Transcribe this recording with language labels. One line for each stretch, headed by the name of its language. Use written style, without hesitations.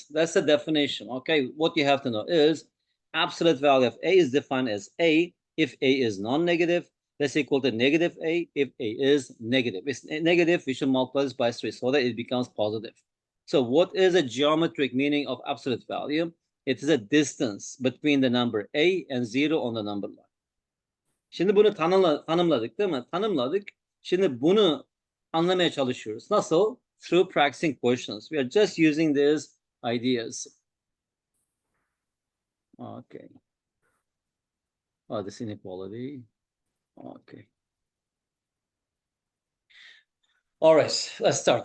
English: That's the definition. Okay, what you have to know is absolute value of A is defined as A if A is non-negative. That's equal to negative A if A is negative. It's negative, we should multiply this by 3 so that it becomes positive. So what is a geometric meaning of absolute value? It is a distance between the number A and 0 on the number line.
Turkish: Şimdi bunu tanımladık değil mi? Tanımladık. Şimdi bunu anlamaya çalışıyoruz. Nasıl?
English: Through practicing questions. We are just using these ideas. Okay. Oh, this inequality. Okay. All right, let's start.